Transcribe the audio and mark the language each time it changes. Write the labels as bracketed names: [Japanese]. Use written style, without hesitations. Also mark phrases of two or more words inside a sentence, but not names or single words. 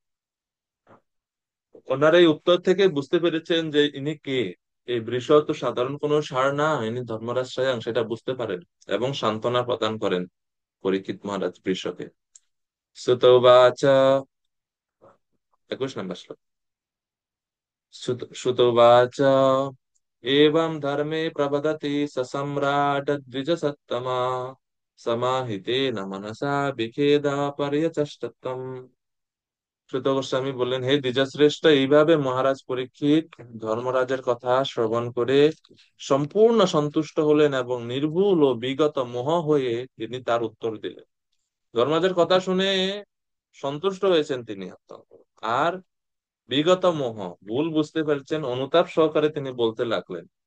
[Bangla] ওনার এই উত্তর থেকে বুঝতে পেরেছেন যে ইনি কে। এই বৃষ তো সাধারণ কোনো ষাঁড় না, ইনি ধর্মরাজ স্বয়ং, সেটা বুঝতে পারেন এবং সান্ত্বনা প্রদান করেন পরীক্ষিত মহারাজ বৃষকে। সুতোবাচ, 21 নম্বর শ্লোক। সুতোবাচ, [Sanskrit] एवं धर्मे प्रवदति स सम्राट द्विजसत्तमा समाहितेन मनसा विखेदा पर्यचष्टतम्। [Bangla] সুত গোস্বামী বললেন, হে দ্বিজশ্রেষ্ঠ, এইভাবে মহারাজ পরীক্ষিত ধর্মরাজের কথা শ্রবণ করে সম্পূর্ণ সন্তুষ্ট হলেন এবং নির্ভুল ও বিগত মোহ হয়ে তিনি তার উত্তর দিলেন। ধর্মরাজের কথা শুনে সন্তুষ্ট হয়েছেন তিনি, আর বিগত মোহ, ভুল বুঝতে পেরেছেন, অনুতাপ সহকারে তিনি বলতে লাগলেন।